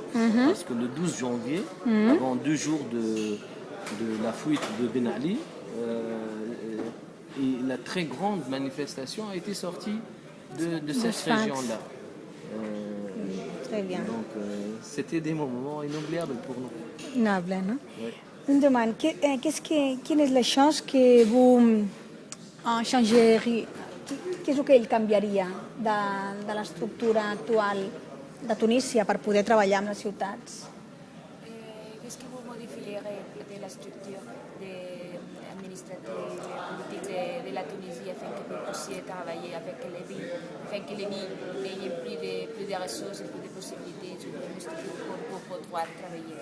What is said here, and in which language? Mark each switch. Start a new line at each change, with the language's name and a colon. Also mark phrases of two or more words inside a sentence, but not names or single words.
French: Parce que le 12 janvier, avant 2 jours de la fuite de Ben Ali, et la très grande manifestation a été sortie de cette région-là. Très bien. Donc c'était des moments inoubliables pour nous. Noble, no? Oui. Une demande, quelle est la chose que vous changeriez, qu'est-ce qu'il
Catalan: canviaria de l'estructura actual de Tunísia per poder treballar amb les ciutats?
French: Qu'est-ce que vous modifierez de la structure administrative et politique de la Tunisie afin que vous puissiez travailler avec les villes, afin que les villes n'aient plus de ressources et plus de possibilités pour pouvoir travailler?